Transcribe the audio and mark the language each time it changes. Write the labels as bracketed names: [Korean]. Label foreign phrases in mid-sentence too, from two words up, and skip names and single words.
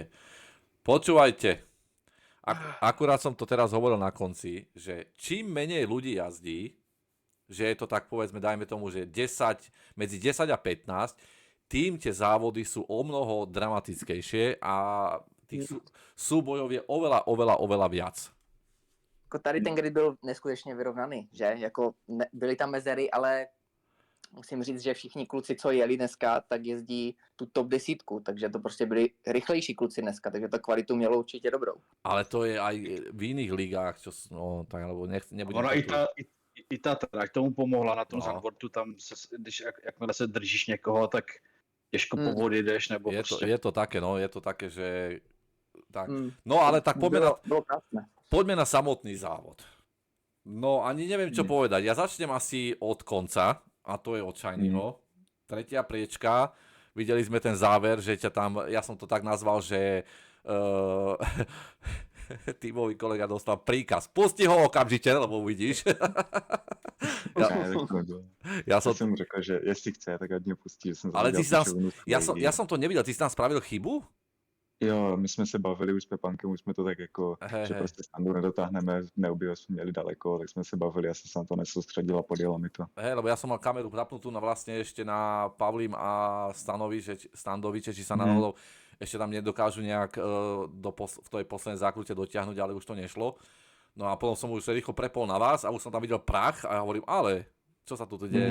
[Slovak] Počúvajte, akurát som to teraz hovoril na konci, že čím menej ľudí jazdí, že je to tak, povedzme, dajme tomu, že medzi 10 a 15, tým tie závody sú o mnoho dramatickejšie a tých súbojov je oveľa viac. [Czech] Jako tady ten grid byl neskutečně vyrovnaný, že? Jako byly tam mezery, ale musím říct, že všichni kluci, co jeli dneska, tak jezdí tu top 10, takže to prostě byli rychlejší kluci dneska, takže to kvalitu mělo určitě dobrou. [Slovak] Ale to je aj v iných ligách, čo, no, tak, alebo nebudem... [Czech] Ono i ta trať tomu pomohla na tom zandboardu, tam když jakmile se držíš někoho, tak těžko povod jedeš, nebo [Slovak] je to také, no, je to také, že... Tak. No ale tak poďme na samotný závod. No ani neviem, čo povedať. Ja začnem asi od konca, a to je od Shinyho. Tretia priečka. Videli sme ten záver, že ťa tam, ja som to tak nazval, že tímový kolega dostal príkaz. Pusti ho okamžite, lebo uvidíš. [Czech] Ja som řekl, že jestli chce, tak ať mě pustí. [Slovak] Ale ty si tam, ja som to nevidel, ty si tam spravil chybu? [Czech] Jo, my jsme se bavili už s Pepankem, už jsme to tak jako, že prostě Standu nedotáhneme, neobývali jsme měli daleko, tak jsme se bavili, já jsem se na to nesoustředil a podjelo mi to. [Slovak] Lebo ja som mal kameru zapnutú na vlastne ešte na Pavlim a Standoviče, či sa náhodou ešte tam nedokážu nejak v tej poslednej zákrute dotiahnuť, ale už to nešlo. No a potom som už rýchlo prepol na vás a už som tam videl prach a ja hovorím, ale čo sa tu deje?